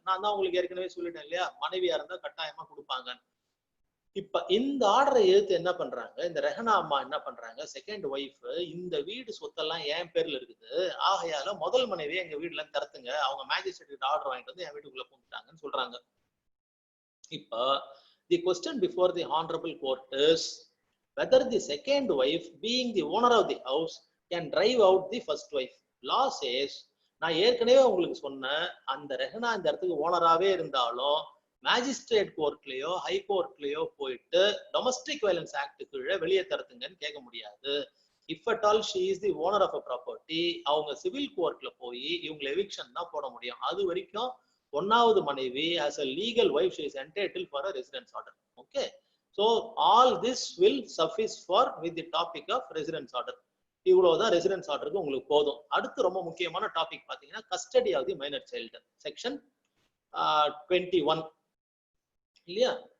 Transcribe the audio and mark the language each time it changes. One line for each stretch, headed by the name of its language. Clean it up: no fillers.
Tamil: நான் தான் உங்களுக்கு ஏற்கனவே சொல்லிட்டேன் இல்லையா, மனைவியா இருந்தா கட்டாயமா கொடுப்பாங்க. இப்ப இந்த ஆர்டரை எதிர்த்து என்ன பண்றாங்க, இந்த ரெஹனா அம்மா என்ன பண்றாங்க, செகண்ட் ஒய்ஃப், இந்த வீடு சொத்தெல்லாம் என் பேர்ல இருக்குது, ஆகையால முதல் மனைவியை எங்க வீட்டுல இருந்து தரத்துங்க, அவங்க மேஜிஸ்ட்ரேட் ஆர்டர் வாங்கிட்டு வந்து என் வீட்டுக்குள்ள பூந்துட்டாங்கன்னு சொல்றாங்க.
English: இப்ப the question before the honorable court is whether the second wife, being the owner of the house, can drive out the first wife. Law says,
Tamil: நான் ஏற்கனவே உங்களுக்கு சொன்னேன், அந்த ரெஹனா இந்த இடத்துக்கு ஓனராவே இருந்தாலும் மேஜிஸ்ட்ரேட் கோர்ட்லயோ ஹை கோர்ட்லயோ போயிட்டு டொமஸ்டிக் வயலன்ஸ் ஆக்ட் கீழே வெளியே தரத்துங்கன்னு கேட்க முடியாது.
English: if at all she is the owner of a property,
Tamil: அவங்க சிவில் கோர்ட்ல போய் இவங்களை எவிக்ஷன் தான் போட முடியும். அது வரைக்கும் 1வது மனைவி
English: as a legal wife she is entitled for a residence order. Okay. So all this will suffice for with the topic of residence order.
Tamil: இவ்வளவுதான் ரெசிடென்ஸ் ஆர்டருக்கு உங்களுக்கு போதும். அடுத்து ரொம்ப முக்கியமான டாபிக் பாத்தீங்கன்னா
English: custody of the minor child,
Tamil: section 21 இல்லையா.